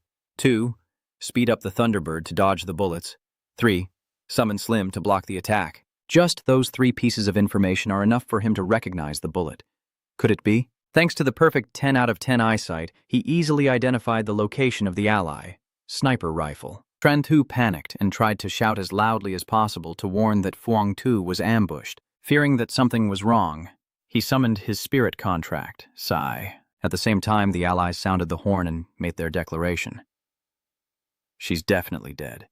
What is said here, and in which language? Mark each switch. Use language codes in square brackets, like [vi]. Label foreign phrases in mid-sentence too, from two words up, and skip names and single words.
[en] 2. Speed up the Thunderbird to dodge the bullets. 3. Summon Slim to block the attack. Just those 3 pieces of information are enough for him to recognize the bullet. Could it be? Thanks to the perfect 10 out of 10 eyesight, he easily identified the location of the ally. Sniper rifle. Tran Thu panicked and tried to shout as loudly as possible to warn that Fuang Tu was ambushed. Fearing that something was wrong, he summoned his spirit contract, Sai. At the same time, the allies sounded the horn and made their declaration. She's definitely dead.